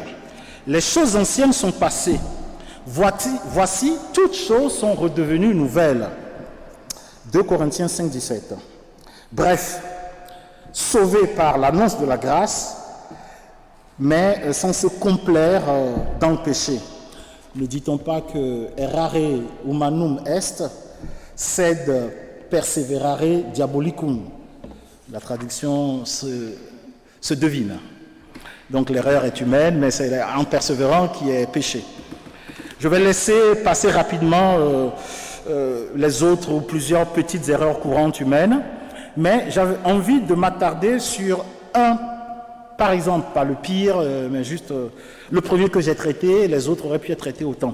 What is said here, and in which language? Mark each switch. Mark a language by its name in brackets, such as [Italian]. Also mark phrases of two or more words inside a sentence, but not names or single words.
[French] Les choses anciennes sont passées. Voici, toutes choses sont redevenues nouvelles. 2 Corinthiens 5, 17. Bref, sauvés par l'annonce de la grâce, mais sans se complaire dans le péché. Ne dit-on pas que [Latin] errare humanum est, sed perseverare diabolicum. [French] La traduction se devine. Donc l'erreur est humaine, mais c'est en persévérant qui est péché. Je vais laisser passer rapidement les autres ou plusieurs petites erreurs courantes humaines, mais j'avais envie de m'attarder sur un, par exemple, pas le pire, mais juste le premier que j'ai traité, les autres auraient pu être traités autant.